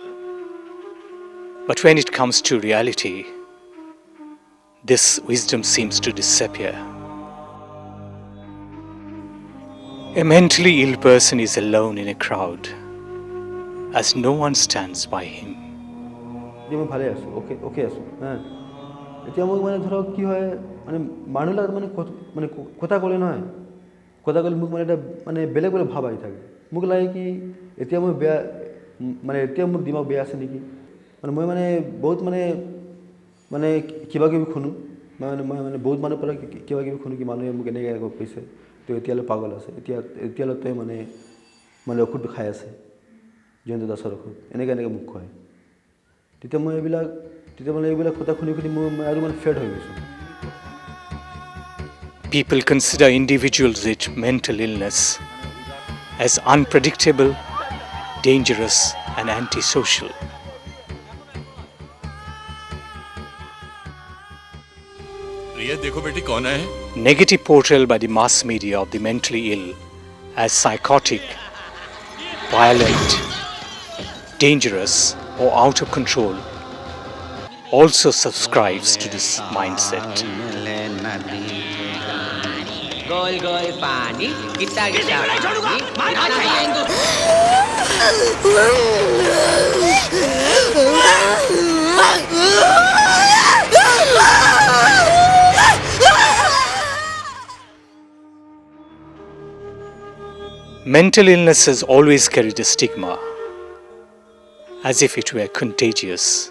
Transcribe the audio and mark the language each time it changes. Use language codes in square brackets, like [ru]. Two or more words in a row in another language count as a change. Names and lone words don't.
[en] But when it comes to reality, this wisdom seems to disappear. A mentally ill person is alone in a crowd, as no one stands by him. [as] মই ভালে আছোঁ অ'কে আছোঁ এতিয়া মোক মানে ধৰক কি হয় মানে মানুহবিলাক মানে মানে কথা ক'লে নহয় কথা ক'লে মোক মানে এটা মানে বেলেগ বেলেগ ভাৱ আহি থাকে মোক লাগে কি এতিয়া মই বেয়া মানে এতিয়া মোৰ দিমাগ বেয়া আছে নেকি মানে মই মানে বহুত মানে মানে কিবা কিবি শুনো মানে মই মানে বহুত মানুহৰ পৰা কিবা কিবি শুনো কি মানুহে মোক এনেকৈ এনেকৈ কৈছে তো এতিয়ালৈ পাগল আছে এতিয়ালৈ তই মানে মানে ঔষধটো খাই আছে জয়ন্ত দাসৰ ঔষধ এনেকৈ এনেকৈ মোক কয় তেতিয়া মই এইবিলাক কথা শুনি মই আৰু মানে ফেড হৈ গৈছোঁ [en] People consider individuals with mental illness as unpredictable, dangerous and antisocial. [hi] देखो बेटी कौन है [en] Negative portrayal by the mass media of the mentally ill as psychotic, violent, dangerous, or out of control also subscribes to this mindset. [hi] गोल गोल पानी गिट्टा गिट्टा पानी [en] Mental illness has always carried a stigma, as if it were contagious.